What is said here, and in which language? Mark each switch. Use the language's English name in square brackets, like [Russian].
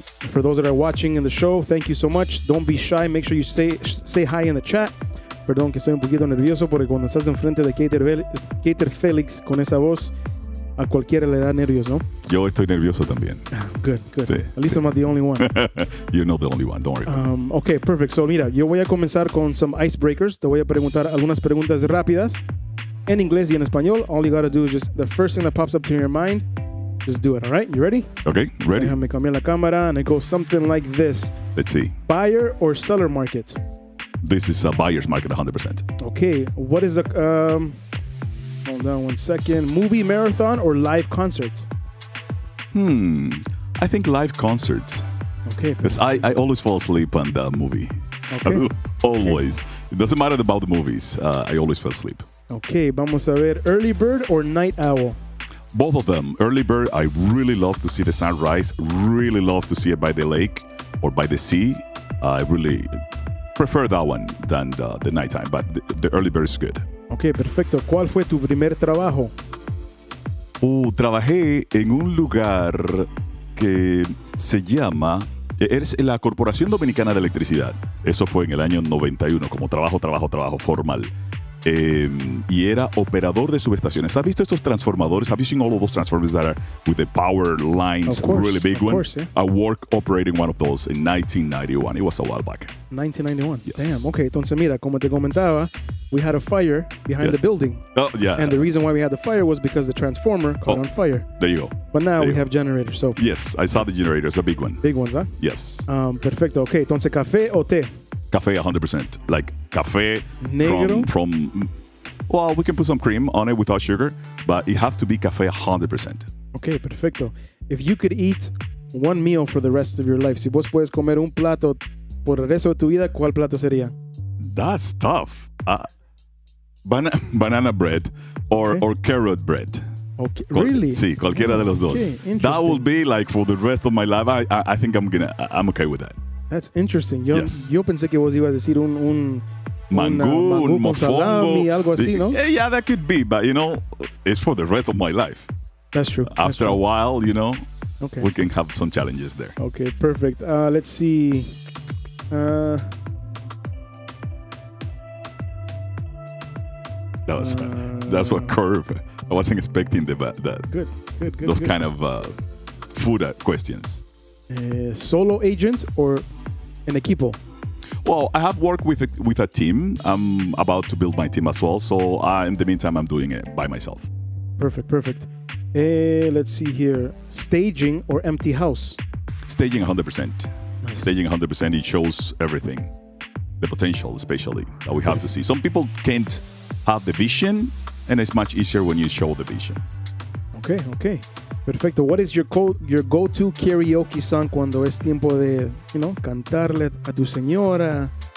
[English] For those that are watching in the show, thank you so much. Don't be shy. Make sure you say hi in the chat. [Spanish] Perdón que estoy un poquito nervioso porque cuando estás enfrente de Keiter Feliz con esa voz, a cualquiera le da nervios, ¿no? Yo estoy nervioso también. [English] Good. [Spanish] Sí, [English] At least I'm not the only one. You're not the only one, don't worry. Okay, perfect. [Spanish] So mira, yo voy a comenzar con [English] some icebreakers. [Spanish] Te voy a preguntar algunas preguntas rápidas en inglés y en español. [English] All you gotta do is just the first thing that pops up to your mind, just do it, all right? You ready? Okay, ready. [Spanish] Déjame cambiar la cámara, [English] and it goes something like this. Let's see. Buyer or seller market? This is a buyer's market, 100%. Okay, what is a... hold on one second. Movie marathon or live concert? I think live concerts. Okay. Because I always fall asleep on the movie. Okay. Always. Okay. It doesn't matter about the movies. I always fall asleep. Okay, [Spanish] vamos a ver. [English] Early bird or night owl? Both of them. Early bird, I really love to see the sunrise. Really love to see it by the lake or by the sea. I really prefer that one than the nighttime, but the early bird is good. [Spanish] Ok, perfecto. ¿Cuál fue tu primer trabajo? Trabajé en un lugar que se llama... Es la Corporación Dominicana de Electricidad. Eso fue en el año 91, como trabajo formal. Y era operador de subestaciones. ¿Has visto estos transformadores? [English] Have you seen all of those transformers that are with the power lines, really big one? Course, yeah. I worked operating one of those in 1991. It was a while back. 1991. Yes. Damn. Okay, [Spanish] entonces mira, como te comentaba, [English] we had a fire behind the building. Oh, yeah. And the reason why we had the fire was because the transformer caught on fire. There you go. But now we have generators. So yes, I saw the generators, a big one. Big ones, huh? Yes. [Spanish] Perfecto. Okay, entonces café o té? [English] Café 100%. Like café [Spanish] Negro? [English] from well, we can put some cream on it without sugar, but it has to be café 100%. Okay, perfecto. If you could eat one meal for the rest of your life. [Spanish] Si vos puedes comer un plato por el resto de tu vida, ¿cuál plato sería? [English] That's tough. Banana bread or carrot bread. Okay. Really? [Spanish] Sí, cualquiera de los dos. [English] Okay, that will be like for the rest of my life. I think I'm okay with that. That's interesting. [Spanish] Yo pensé que vos ibas a decir un mangú, un con salami, mofongo. algo así, ¿no? [English] Yeah, that could be, but it's for the rest of my life. That's true. After a while, okay. we can have some challenges there. Okay, perfect. Let's see. That's a curve. I wasn't expecting that. Good. Those kind of food questions. Solo agent or an equipo? Well, I have worked with a team. I'm about to build my team as well. So in the meantime, I'm doing it by myself. Perfect. Let's see here. Staging or empty house? Staging 100%. Nice. Staging 100%, it shows everything. The potential, especially, that we have to see. Some people can't have the vision, and it's much easier when you show the vision. [Spanish] Okay. Perfecto. [English] What is your go-to karaoke song [Spanish] cuando es tiempo de, cantarle a tu señora,